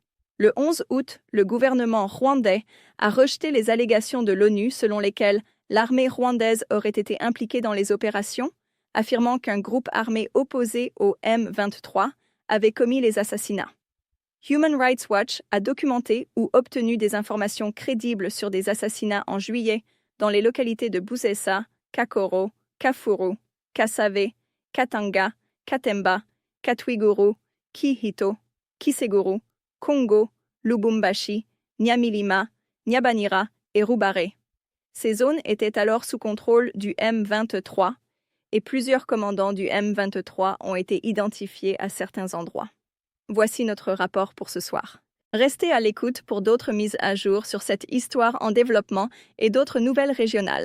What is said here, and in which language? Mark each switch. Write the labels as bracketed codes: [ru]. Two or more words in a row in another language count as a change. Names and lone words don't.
[fr] Le 11 août, le gouvernement rwandais a rejeté les allégations de l'ONU selon lesquelles l'armée rwandaise aurait été impliquée dans les opérations, affirmant qu'un groupe armé opposé au M23 avait commis les assassinats. Human Rights Watch a documenté ou obtenu des informations crédibles sur des assassinats en juillet dans les localités de Busesa, Kakoro, Kafuru, Kasave, Katanga, Katemba, Katwiguru, Kihito, Kiseguru, Congo, Lubumbashi, Nyamilima, Nyabanira et Rubare. Ces zones étaient alors sous contrôle du M23 et plusieurs commandants du M23 ont été identifiés à certains endroits. Voici notre rapport pour ce soir. Restez à l'écoute pour d'autres mises à jour sur cette histoire en développement et d'autres nouvelles régionales.